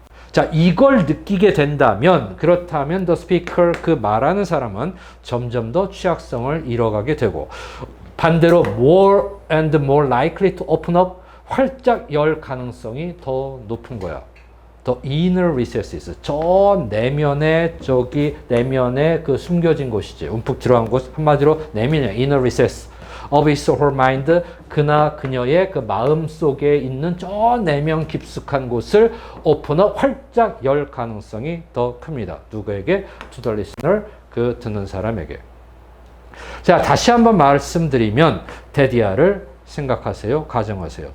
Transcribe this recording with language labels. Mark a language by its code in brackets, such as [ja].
[ko] 자, 이걸 느끼게 된다면, 그렇다면 the speaker, 그 말하는 사람은 점점 더 취약성을 잃어가게 되고, 반대로 [en] more and more likely to open up, [ko] 활짝 열 가능성이 더 높은 거야. [en] The inner recesses. [ko] 저 내면의 그 숨겨진 곳이지. 움푹 들어간 곳. 한마디로 내면이야. [en] inner recess of his or her mind. [ko] 그녀의 그 마음 속에 있는 저 내면 깊숙한 곳을 [en] open up, [ko] 활짝 열 가능성이 더 큽니다. 누구에게? [en] To the listener. [ko] 그 듣는 사람에게. 자, 다시 한번 말씀드리면 데디아를 생각하세요? 가정하세요?